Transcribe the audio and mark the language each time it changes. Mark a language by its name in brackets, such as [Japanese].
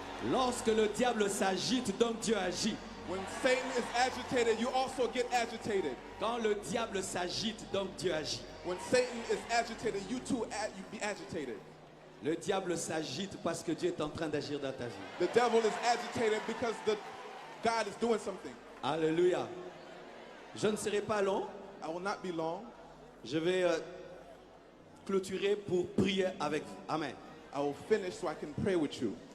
[French] Lorsque le diable s'agite, donc Dieu agit. [English] When Satan is agitated, you also get agitated. [French] Quand le diable s'agite, donc Dieu agit. [English] When Satan is agitated, you too you be agitated. [French] Le diable s'agite parce que Dieu est en train d'agir dans ta vie. [English] The devil is agitated because God is doing something. [French] Alléluia. Je ne serai pas long. [English] I will not be long. [French] Je vais clôturer pour prier avec vous. [English] Amen. I will finish so I can pray with you.